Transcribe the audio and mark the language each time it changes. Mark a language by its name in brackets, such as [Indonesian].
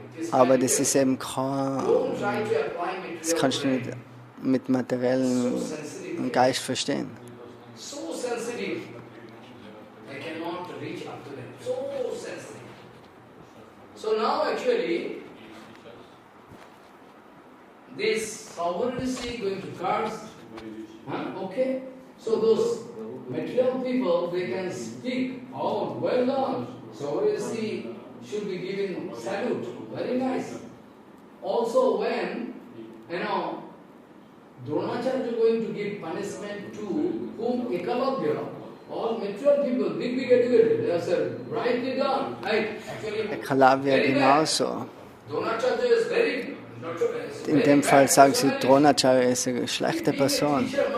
[German] Aber das ist eben kein, das kannst du nicht mit materiellem Geist verstehen. [English] So sensitive, I cannot reach up to them. So sensitive. So now actually, this sovereignty going to cards, okay? So those material people, they can speak, oh, well done. Sovereignty should be given salute, very nice. Also when, Dronacharya is going to give punishment to whom? Ekalavya. All mature people, big educated, they have said, rightly done. Right? Actually, [German] Kaliya genauso. [English] Dronacharya is very [German] In dem Fall sagen sie, Dronacharya ist eine schlechte Person.